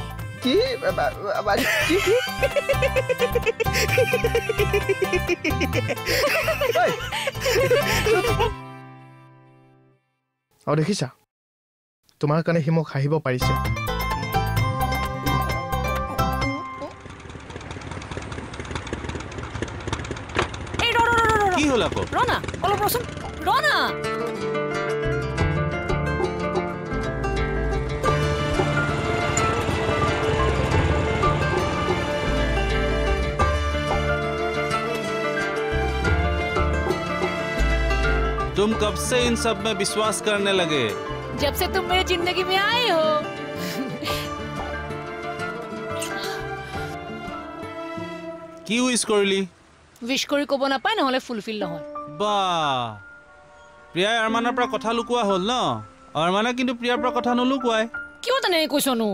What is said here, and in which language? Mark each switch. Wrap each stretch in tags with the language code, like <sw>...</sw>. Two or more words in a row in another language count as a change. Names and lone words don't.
<as>কি দেখিছা তোমাৰ কাৰণে সি মোক হাঁহিব পাৰিছে কি হ'ল আকৌ ৰনা অলপ ৰচোন ৰনা</as> <hi>तुम कब से इन सब में विश्वास करने लगे जब से तुम मेरी जिंदगी में आए हो</hi> <as>কি উইশ কৰিলি উইশ কৰি ক'ব নাপায় নহলে ফুলফিল নহয় বা প্ৰিয়া আৰমানৰ পৰা কথা লুকুৱা হ'ল ন আৰমানে কিন্তু প্ৰিয়াৰ পৰা কথা নলুকুৱাই কিয় তেনে কৈছনো</as>